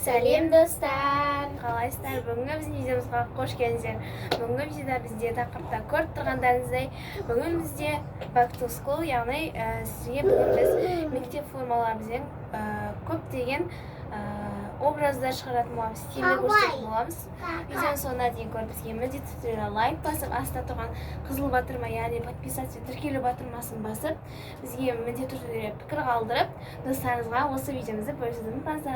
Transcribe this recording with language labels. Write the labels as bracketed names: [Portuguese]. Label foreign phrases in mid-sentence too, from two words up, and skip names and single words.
[Kazakh] Сәлем достар, қалайсыздар? Бүгінгі біздің видеомызға қош келдіңіздер. Бүгінгі видеода бізде тақырыпта көріп тұрғандарыңыздай, бүгін бізде [English] back to school, [Kazakh] яғни сізге бүгін біз мектеп формаларымызбен көптеген образдар шығаратын боламыз, стильді көрсететін боламыз. Видеоның соңына дейін көріп бізге міндетті түрде лайк басып, астында тұрған қызыл батырма, яғни подписаться, тіркелу батырмасын басып, бізге міндетті түрде пікір қалдырып, достарыңызға осы видеомызды бөлісуді ұмытпаңыздар.